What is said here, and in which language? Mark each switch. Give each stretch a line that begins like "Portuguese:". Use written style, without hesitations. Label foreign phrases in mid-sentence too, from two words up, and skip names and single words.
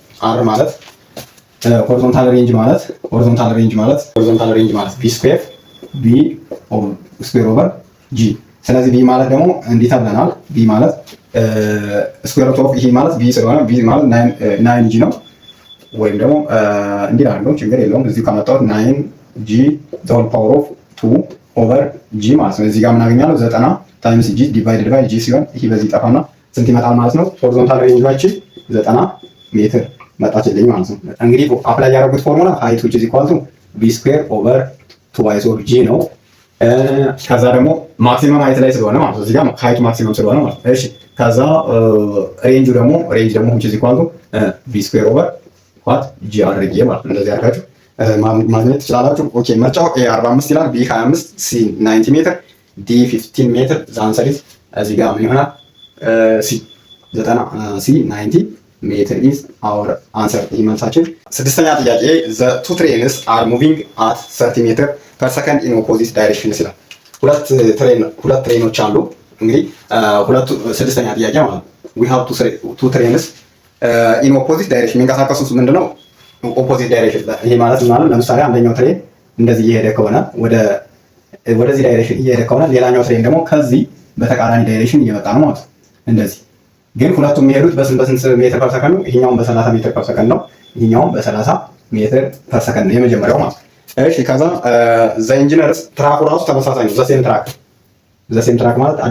Amharic: ሆሪዞንታል ሬንጅ ማለት
English: b square over g።
Amharic: ስለዚህ ቢ ማለት ደግሞ እንዲህ ተብለናል። ቢ ማለት
English: square root of
Amharic: ይሄ ማለት ቢ ስለሆነ ቢ ማለት 9 ጂ ነው። ወይም ደግሞ እንዲህ አድርገው ችግር የለውም። እዚሁ ካመጣሁት
English: 9 g the whole power of 2 over g
Amharic: ማለት ነው። እዚህ ጋር ምን አገኛለሁ?
English: 90 times g divided by g
Amharic: ሲሆን ይሄ በዚህ ጠፋና ስንት ይመጣል ማለት ነው? ሆሪዞንታል ሬንጃችን 90 ሜትር መጣችልኝ ማለት ነው። እንግዲህ አፕላይ ያደረጉት ፎርሙላ ሃይት
English: which is equal to b square over 2y of g
Amharic: ነው። ከዛ ደግሞ
English: maximum height
Amharic: ላይ ስለሆነ ማለት ነው። እዚህ ጋር ሃይቱ ማክሲመም ስለሆነ ማለት ነው። እሺ ከዛ ሬንጅ ደግሞ
English: which is equal to b square over what g
Amharic: አድርጌ ማለት ነው። እንደዚህ አድርጋችሁ ማግኘት ትችላላችሁ። ኦኬ ምርጫው a 45 ይላል፣ b 25፣ c 90 ሜትር፣ d 15 ሜትር። ዛንሰር እዚህ ጋር ምን ይሆናል?
English: c 90 meter is our answer።
Amharic: ይህ መልሳችን። ስድስተኛ ጥያቄ
English: the two trains are moving at 30 ሜትር per second in opposite directions
Amharic: ይላል። ሁለት ትሬኖች አሉ። እንግዲህ ስድስተኛ ጥያቄ ማለት ነው።
English: we have two trains in opposite direction
Amharic: የሚንቀሳቀሱት ምንድነው?
English: opposite direction።
Amharic: ይሄ ማለት ለምሳሌ አንደኛው ትሬን እንደዚህ እየሄደ ከሆነ ወደዚህ ዳይሬክሽን እየሄደ ከሆነ ሌላኛው ትሬን ደግሞ ከዚህ በተቃራኒ ዳይሬክሽን እየመጣ ነው ማለት ነው። እንደዚህ ግን ሁለቱም የሚሄዱት በስንት
English: meter per second
Amharic: ነው? ይሄኛውም በ30
English: meter per second
Amharic: ነው። ይሄኛውም በ30
English: meter per second
Amharic: ነው የመጀመሪያው ማለት ነው። እሺ ከዛ ዘ ኢንጂነርስ ትራኩ ራሱ ተመሳሳይ ነው።
English: the same track
Amharic: ማለት አዲስ